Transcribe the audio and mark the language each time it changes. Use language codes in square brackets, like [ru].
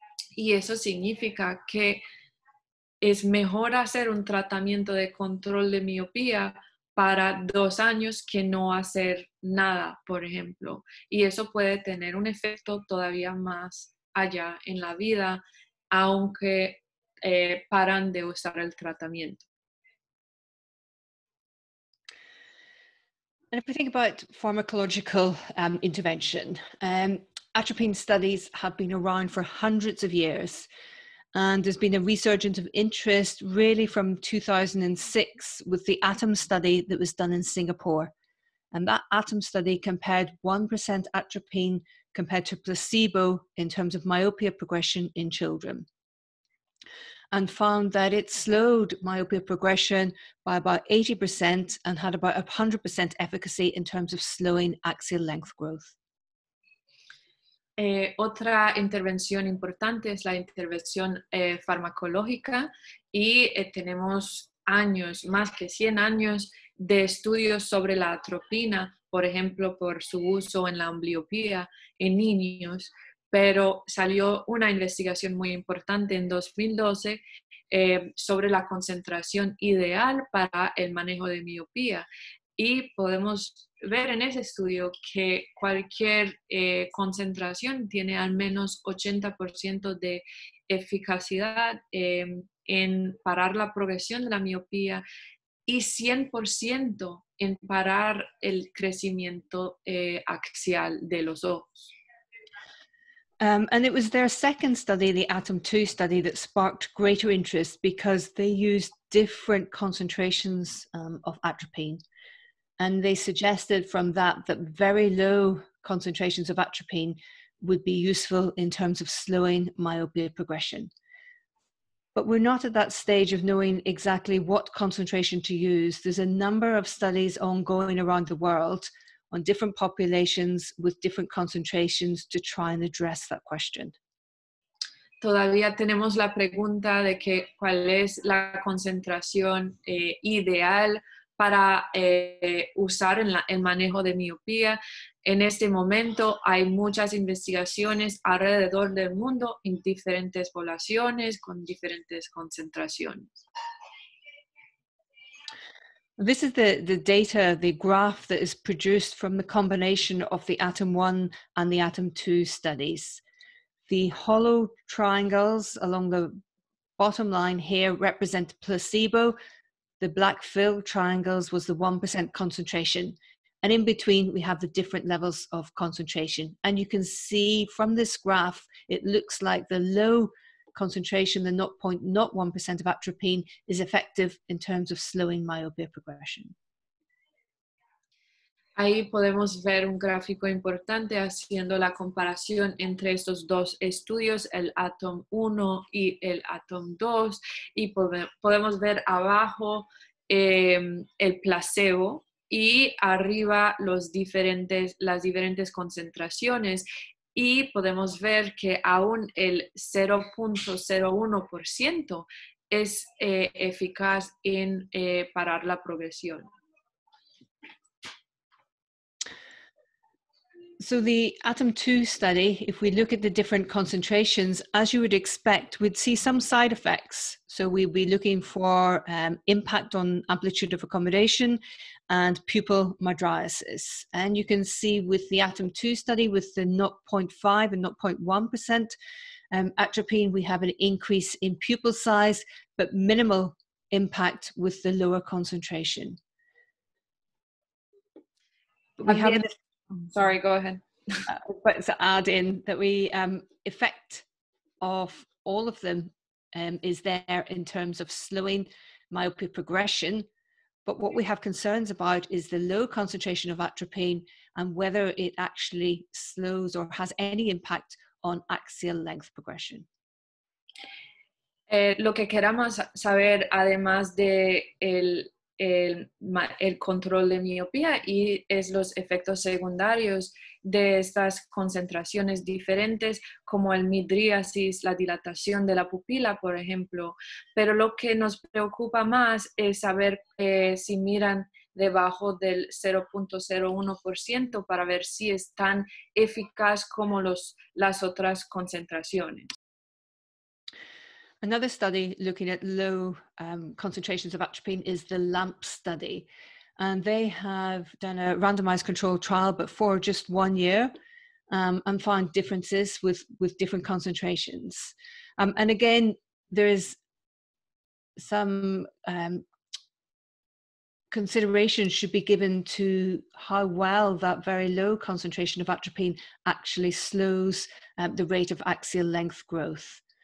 [es] Y eso significa que es mejor hacer un tratamiento de control de miopía para 2 años que no hacer nada, por ejemplo. Y eso puede tener un efecto todavía más allá en la vida, aunque paran de usar el tratamiento. [en] And if we think about pharmacological intervention, atropine studies have been around for hundreds of years. And there's been a resurgence of interest really from 2006 with the ATOM study that was done in Singapore. And that ATOM study compared 1% atropine compared to placebo in terms of myopia progression in children, and found that it slowed myopia progression by about 80% and had about 100% efficacy in terms of slowing axial length growth. [es] Otra intervención importante es la intervención farmacológica, y tenemos años, más que 100 años de estudios sobre la atropina, por ejemplo, por su uso en la ambliopía en niños, pero salió una investigación muy importante en 2012 sobre la concentración ideal para el manejo de miopía. Y podemos ver en ese estudio que cualquier concentración tiene al menos 80% de eficacia en parar la progresión de la miopía y 100% en parar el crecimiento axial de los ojos. [en] And it was their second study, the ATOM2 study, that sparked greater interest because they used different concentrations of atropine. And they suggested from that very low concentrations of atropine would be useful in terms of slowing myopia progression. But we're not at that stage of knowing exactly what concentration to use. There's a number of studies ongoing around the world on different populations with different concentrations to try and address that question. [es] Todavía tenemos la pregunta de que cuál es la concentración ideal para usar en el manejo de miopía. En este momento hay muchas investigaciones alrededor del mundo en diferentes poblaciones con diferentes concentraciones. [en] This is the data, the graph that is produced from the combination of the ATOM1 and the ATOM2 studies. The hollow triangles along the bottom line here represent placebo. The black fill triangles was the 1% concentration. And in between, we have the different levels of concentration. And you can see from this graph, it looks like the low concentration, the 0.01% of atropine, is effective in terms of slowing myopia progression. [es] Ahí podemos ver un gráfico importante haciendo la comparación entre estos dos estudios, el ATOM1 y el ATOM2, y podemos ver abajo el placebo y arriba las diferentes concentraciones, y podemos ver que aún el 0.01% es eficaz en parar la progresión. [en] So the ATOM2 study, if we look at the different concentrations, as you would expect, we'd see some side effects. So we'd be looking for impact on amplitude of accommodation and pupil mydriasis. And you can see with the ATOM2 study, with the 0.5 and 0.1% atropine, we have an increase in pupil size, but minimal impact with the lower concentration. Sorry, go ahead. But to add in that we effect of all of them is there in terms of slowing myopia progression. But what we have concerns about is the low concentration of atropine and whether it actually slows or has any impact on axial length progression. [es] Lo que queramos saber, además de el control de miopía, y es los efectos secundarios de estas concentraciones diferentes, como el midriasis, la dilatación de la pupila, por ejemplo. Pero lo que nos preocupa más es saber si miran debajo del 0.01% para ver si es tan eficaz como las otras concentraciones. [en] Another study looking at low concentrations of atropine is the LAMP study. And they have done a randomized controlled trial, but for just 1 year, and found differences with different concentrations. And again, there is some consideration should be given to how well that very low concentration of atropine actually slows the rate of axial length growth.